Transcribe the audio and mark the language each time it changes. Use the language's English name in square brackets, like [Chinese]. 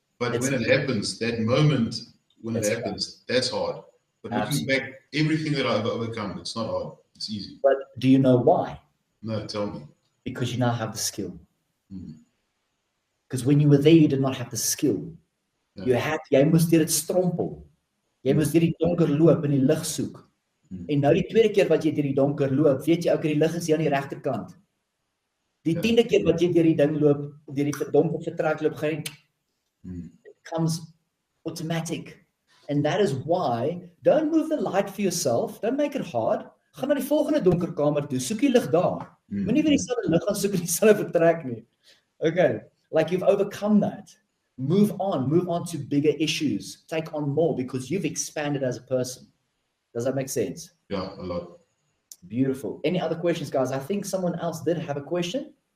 [English] But when it happens, that moment when it happens, that's hard. But looking back, everything that I've overcome, it's not hard. It's easy. But do you know why? No, tell me. Because you now have the skill. Because when you were there, you did not have the skill. Yeah. [Afrikaans] Jy moes deur dit strompel. Jy moes deur die donker loop en die lig soek. En nou die tweede keer wat jy deur die donker loop, weet jy ook die lig is hier aan die regterkant. Die 10de keer wat jy deur die ding loop, deur die donker vertrek loop, gaan [English] it comes automatic. And that is why, don't move the light for yourself, don't make it hard. [Afrikaans] Gaan na die volgende donker kamer toe, soek die lig daar. Moenie vir dieselfde lig gaan soek in dieselfde vertrek nie. [English] Okay, like you've overcome that. Move on to bigger issues. Take on more because you've expanded as a person. Does that make sense? Yeah, a lot. Beautiful. Any other questions, guys? I think someone else did have a question.